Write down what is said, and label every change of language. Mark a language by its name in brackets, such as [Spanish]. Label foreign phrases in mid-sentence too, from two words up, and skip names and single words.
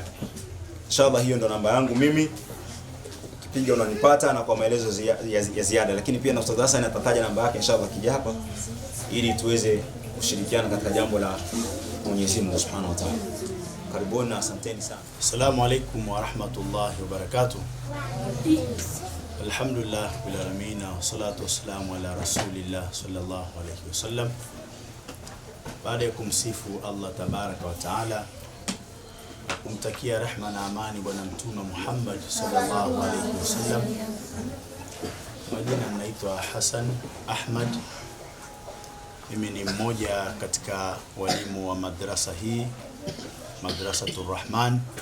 [Swahili] Inshallah hiyo ndo namba yangu mimi. Kipiga unanipata na kwa maelezo ya ziada, lakini pia na Ustadh Hassan atataja namba yake inshallah kija hapa ili tuweze kushirikiana katika jambo la Mwenyezi Mungu [Arabic] سبحانه وتعالى. [Swahili] Karibuni na asanteni sana. [Arabic] السلام عليكم ورحمة الله وبركاته. الحمد لله بالعالمين والصلاة والسلام على رسول الله صلى الله عليه وسلم. [Swahili] Baada ya kumsifu Allah [Arabic] تبارك وتعالى, [Swahili] kumtakia rehma na amani bwana mtume Muhammad [Arabic] صلى الله عليه وسلم. [Swahili] Majina naitwa Hassan Ahmad. Mimi ni mmoja katika walimu wa madrasa hii, Madrasatur Rahman.